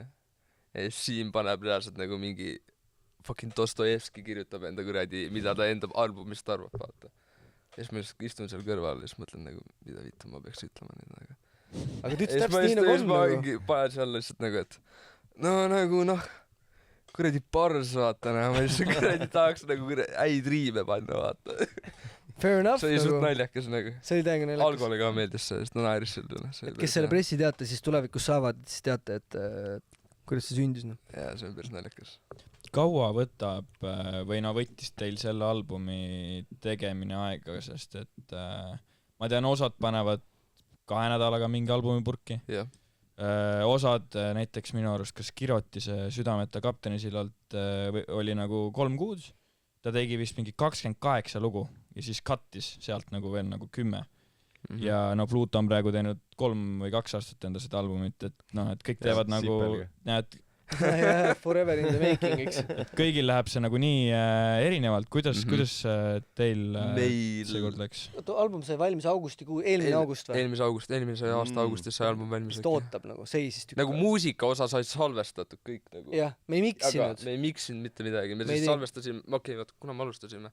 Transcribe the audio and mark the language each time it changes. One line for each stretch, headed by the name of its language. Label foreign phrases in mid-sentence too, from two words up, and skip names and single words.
Estonian: Ja Siim paneb reaalselt nagu mingi fucking Dostojevski kirjutab enda kuradi, mida ta enda albumist arvab, vaata. Ja siis ma just istun seal kõrval ja siis mõtlen nagu, mida vittu ma peaks ütlema nüüd, aga ta ütles täpselt nii nagu on nagu. Panen seal lihtsalt nagu, et no nagu noh, kuradi pars vaata, ma lihtsalt kuradi tahaks nagu häid riime panna, vaata.
English: Fair enough.
Estonian: See oli suht naljakas nagu. See oli täiega naljakas. Algole ka meeldis see, sest ta naeris selle üle. Et kes selle pressiteate siis tulevikus saavad, siis teate, et kuidas see sündis. Jaa, see on päris naljakas. Kaua võtab või no võttis teil selle albumi tegemine aega, sest et ma tean, osad panevad 2 nädalaga mingi albumi purki. Osad näiteks minu arust, kas Kirotise Südameta kaptenisillalt oli nagu 3 kuud, ta tegi vist mingi 28 lugu ja siis cuttis sealt nagu veel nagu 10. Ja no Pluto on praegu teinud 3 või 2 aastat enda seda albumit, et noh, et kõik teevad nagu näed,
English: forever in the making,
Estonian: eks. Kõigil läheb see nagu nii erinevalt. Kuidas teil seekord läks? Album sai valmis augustikuu, eelmine august või? Eelmise aasta augustis sai album valmis. Sest ootab nagu, seisis tükk. Nagu muusika osa sai salvestatud kõik nagu. Jah, me ei miksinud. Aga me ei miksinud mitte midagi. Me siis salvestasime, vaata, kuna me alustasime.